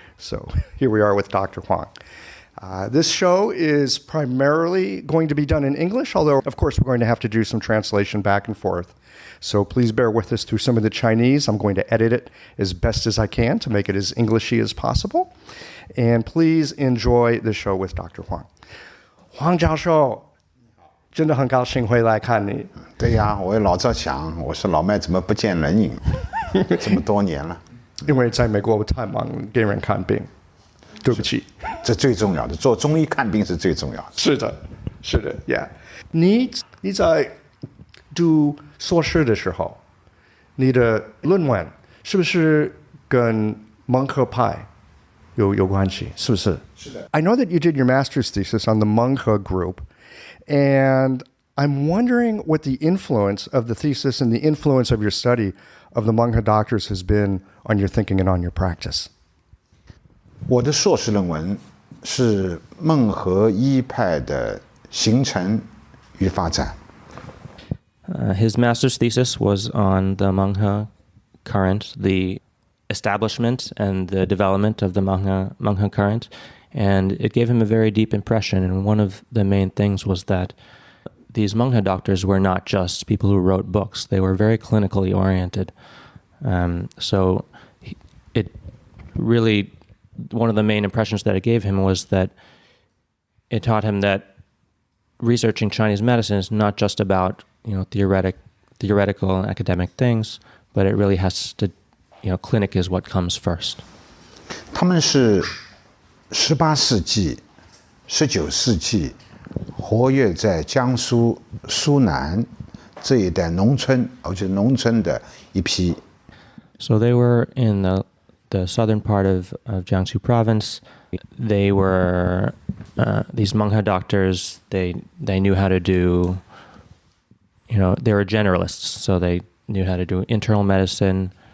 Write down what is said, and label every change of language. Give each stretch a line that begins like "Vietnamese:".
English: So here we are with Dr. Huang. This show is primarily going to be done in English, although, of course, we're going to have to do some translation back and forth. So please bear with us through some of the Chinese. I'm going to edit it as best as I can to make it as Englishy as possible. And please enjoy the show with Dr. Huang.
Chinese: Huang 教授真的很高兴回来看你。对呀，我也老在想，我说老麦怎么不见人影，这么多年了。因为在美国我太忙给人看病，对不起。这最重要的，做中医看病是最重要的。是的，是的 ，Yeah。你在读硕士的时候，你的论文是不是跟蒙克派有关系？是不是？是的。
English: I know that you did your master's thesis on the Menghe group, and I'm wondering what the influence of the thesis and the influence of your study of the Menghe doctors has been on your thinking and on your practice.
Chinese: 我的硕士论文是孟和医派的形成与发展。
English: His master's thesis was on the Menghe current, the establishment and the development of the Menghe current, and it gave him a very deep impression. And one of the main things was that these Menghe doctors were not just people who wrote books; they were very clinically oriented. So it really, one of the main impressions that it gave him was that it taught him that researching Chinese medicine is not just about theoretical and academic things, but it really has to, clinic is what comes first.
Chinese: 他们是18世纪、19世纪活跃在江苏苏南这一带农村，而且农村的一批。
English: So they were in the southern part of Jiangsu province. They were these Menghe doctors. They knew how to do, they were generalists, so they knew how to do internal medicine.